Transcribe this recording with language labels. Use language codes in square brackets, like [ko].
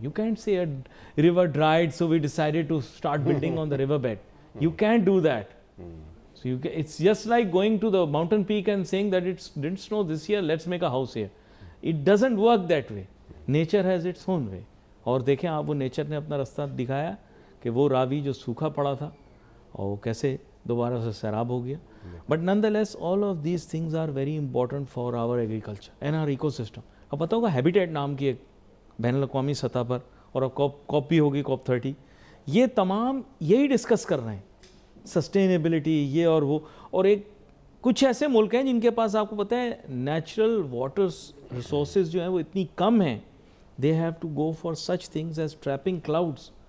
[en] You can't say a river dried so we decided to start building on the river bed. You can't do that. So it's just like going to the mountain peak and saying that it didn't snow this year, let's make a house here. It doesn't work that way. Nature has its own way. [ur] اور دیکھیں آپ وہ nature نے اپنا رستہ دکھایا کہ وہ راوی جو سوکھا پڑا تھا اور وہ کیسے دوبارہ سے سیراب ہو گیا. [en] But nonetheless all of these things are very important for our agriculture and our ecosystem. [ur] اب پتہ ہوگا ہیبیٹیٹ نام کی ایک بین الاقوامی سطح پر، اور اب کاپ بھی ہوگی COP 30، یہ تمام یہی ڈسکس کر رہے ہیں سسٹینیبلٹی یہ اور وہ. اور ایک کچھ ایسے ملک ہیں جن کے پاس آپ کو پتہ ہے نیچرل واٹر ریسورسز جو ہیں وہ اتنی کم ہیں، [en] They have to go for such things as trapping clouds.